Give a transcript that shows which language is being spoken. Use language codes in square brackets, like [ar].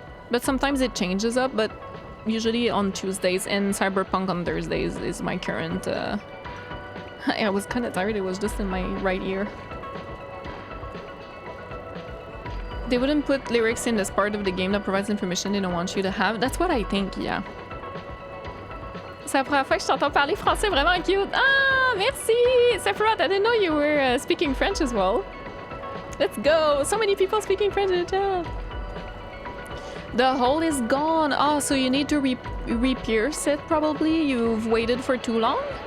[en] But sometimes it changes up, but usually on Tuesdays, and Cyberpunk on Thursdays is my current... I was kind of tired, it was just in my right ear. They wouldn't put lyrics in this part of the game that provides information they don't want you to have. That's what I think, yeah. [fr] C'est la première fois que je t'entends parler français, vraiment cute. Ah, merci! [en] Sephiroth, I didn't know you were speaking French as well. Let's go! So many people speaking French in the chat. The hole is gone. Oh, so you need to re-pierce it probably? You've waited for too long?